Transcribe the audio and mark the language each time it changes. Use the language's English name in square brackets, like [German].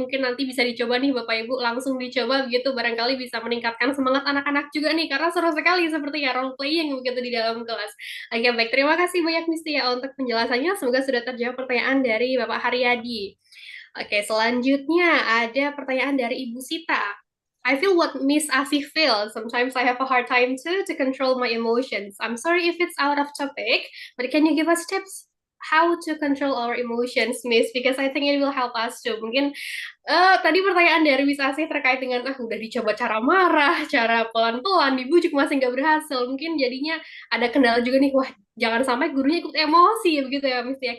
[Indonesian] Mungkin nanti bisa dicoba nih Bapak Ibu langsung dicoba begitu barangkali bisa meningkatkan semangat anak-anak juga nih karena seru sekali sepertinya role playing begitu di dalam kelas. Oke, baik. Terima kasih banyak Miss Tia untuk penjelasannya. Semoga sudah terjawab pertanyaan dari Bapak Haryadi. Oke, selanjutnya ada pertanyaan dari Ibu Sita. [English] I feel what Miss Asih feels. Sometimes I have a hard time too to control my emotions. I'm sorry if it's out of topic, but can you give us tips how to control our emotions, Miss? Because I think it will help us too. [Indonesian] Mungkin tadi pertanyaan dari Miss Asih terkait dengan udah dicoba cara marah, cara pelan-pelan, dibujuk masih nggak berhasil. Mungkin jadinya ada kendala juga nih, wah jangan sampai gurunya ikut emosi begitu ya Miss ya.